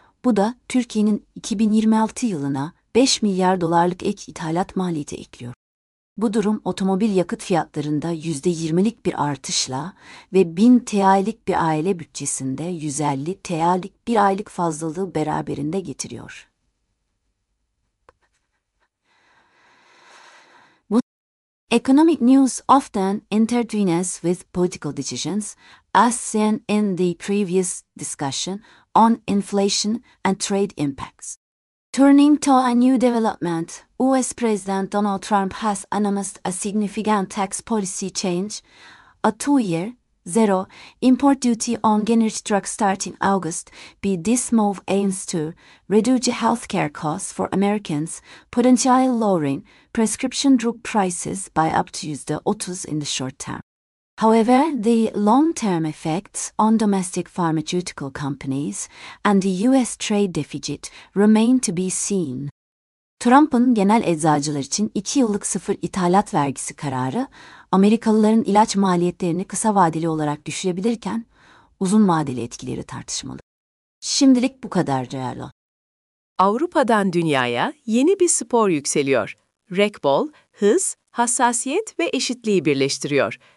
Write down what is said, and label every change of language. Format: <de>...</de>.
<tr>Bu da Türkiye'nin 2026 yılına 5 milyar dolarlık ek ithalat maliyeti ekliyor. Bu durum otomobil yakıt fiyatlarında %20'lik bir artışla ve 1000 TL'lik bir aile bütçesinde 150 TL'lik bir aylık fazlalığı beraberinde getiriyor.</tr> <en>Economic news often intertwines with political decisions, as seen in the previous discussion on inflation and trade impacts. Turning to a new development, US President Donald Trump has announced a significant tax policy change, a two-year zero import duty on generic drugs starting August. This move aims to reduce healthcare costs for Americans, potentially lowering prescription drug prices by up to %30 in the short term. However, the long-term effects on domestic pharmaceutical companies and the US trade deficit remain to be seen.</en> <tr>Trump'ın genel eczacılar için 2 yıllık sıfır ithalat vergisi kararı, Amerikalıların ilaç maliyetlerini kısa vadeli olarak düşürebilirken, uzun vadeli etkileri tartışmalı. Şimdilik bu kadar değerli. Avrupa'dan dünyaya yeni bir spor yükseliyor. Rekbol, hız, hassasiyet ve eşitliği birleştiriyor.</tr>